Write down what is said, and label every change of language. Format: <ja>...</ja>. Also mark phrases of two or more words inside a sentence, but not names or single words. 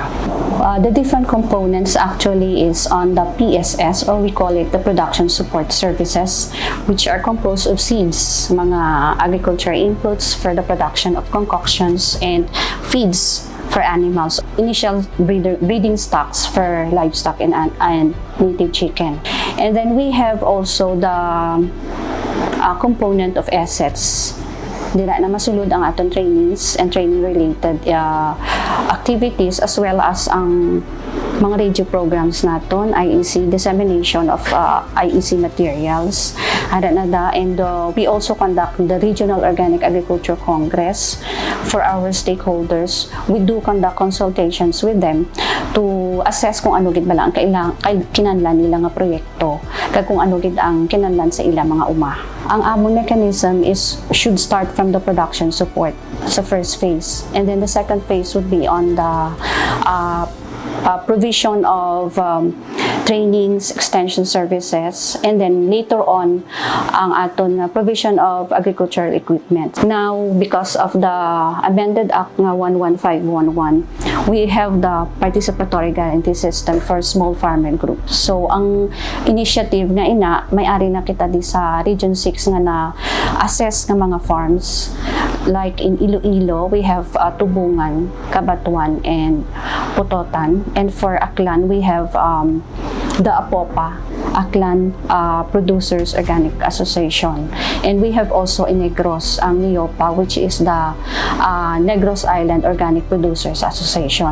<en>The different components actually is on the PSS or we call it the Production Support Services, which are composed of seeds, mga agriculture inputs for the production of concoctions and feeds for animals, initial breeding stocks for livestock and native chicken. And then we have also the component of assets.</en> <hil>Dira na masulod ang aton</hil> <en>trainings and training related activities as well as</en> <hil>ang mga</hil> <en>radio programs naton, IEC, dissemination of IEC materials. And we also conduct the Regional Organic Agriculture Congress for our stakeholders. We do conduct consultations with them to assess</en> <hil>kung ano gid bala ang kinahanglan nila nga proyekto kag kung ano gid ang kinahanglan sa ilang mga uma. Ang among</hil> <en>mechanism should start from the production support sa first phase, and then the second phase would be on the provision of trainings, extension services, and then later on</en> <hil>ang aton</hil> <en>provision of agricultural equipment. Now, because of the amended Act nga 11511, we have the participatory guarantee system for small farmer groups.</en> <hil>So ang initiative nga ina may-ari na kita di sa Region 6 nga na assess nga mga farms</hil> <en>like in Iloilo, we have</en> <hil>Tubungan, Cabatuan, and Putotan.</hil> <en>And for Aklan, we have the APOPA, Aklan Producers Organic Association. And we have also in Negros, ang NIOPA, which is the Negros Island Organic Producers Association.</en>